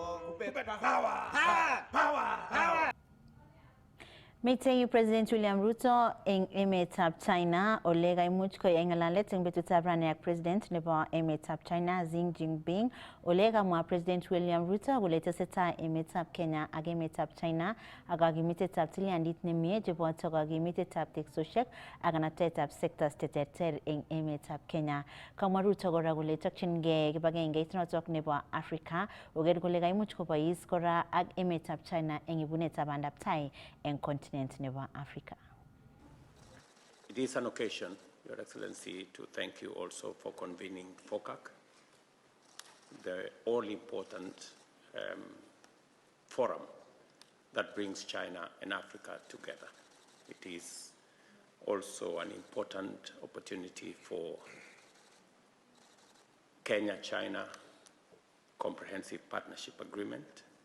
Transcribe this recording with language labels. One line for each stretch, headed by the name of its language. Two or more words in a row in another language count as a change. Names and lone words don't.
Kalenjin: Mitei President William Ruto eng emetab China ole kaimuch koyai ng'alalet eng betutab rani ak President nebo emetab China Xi Jinping ole kamwa President William Ruto kole tesetai emetab Kenya ak emetab China ak kakimitetab tilyandit nemie cheboto kakimitetab teksosiek ak ng'atatetab sectors cheterter eng emetab Kenya. Kamwa Ruto kora kole tokchingei kibagengeit notok nebo Africa oker kole kaimuch kobois kora ak emetab China eng ibunetab bandaptai eng continent nebo Africa.
English: It is an occasion, Your Excellency, to thank you also for convening FOCAC, the all-important forum that brings China and Africa together. It is also an important opportunity for Kenya-China Comprehensive Partnership Agreement,